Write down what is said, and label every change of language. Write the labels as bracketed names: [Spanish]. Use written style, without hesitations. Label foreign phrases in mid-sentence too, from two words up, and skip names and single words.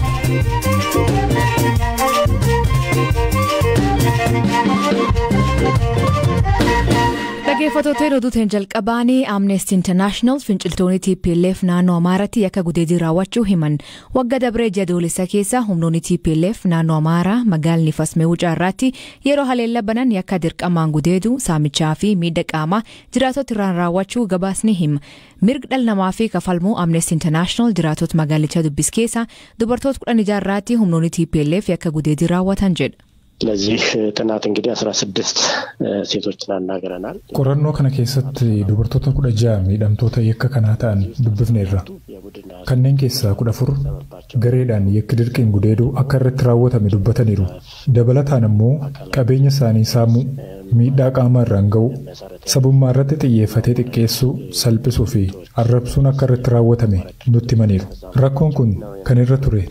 [Oromo] Dhaggeeffattoota oduutiin jalqabaanii Amnesty International finciltoonni TPLF naannoo Amaaraatti yakka gudeedii raawwachuu himan waggaa dabree jadoolessa keessa humnoonni TPLF naannoo Amaaraa magaalni Fasmee Wucaarraatti yeroo haleellaa banan yakka dirqamaan gudeeduu saamichaa fi miidhaa qaamaa jiraattota irraan raawwachuu gabaasni hima. Mirga dhala namaa fi kafalmuu Amnesty International jiraattota magaalichaa dubbis keessa dubartoota 16 irratti humnoonni TPLF yakka gudeedii raawwatan jedha. [Amharic] ለዚህ ጥናት እንግዲህ 16 ሴቶችን አናገረናል [Oromo] Qorannoo kana keessatti dubartoota 16 miidhamtoota yakka kana ta'an dubbifneerra kanneen keessaa 14 gareedhaan yakki dirqiin gudeeduu akka irratti raawwatame dubbataniiru dabalataan immoo qabeenya isaanii saamuu miidhaa qaamaa irraan ga'u sabummaa irratti xiyyeeffatee xiqqeessuu salphisuu fi arrabsuun akka irratti raawwatame nutti himaniiru rakkoon kun kan irra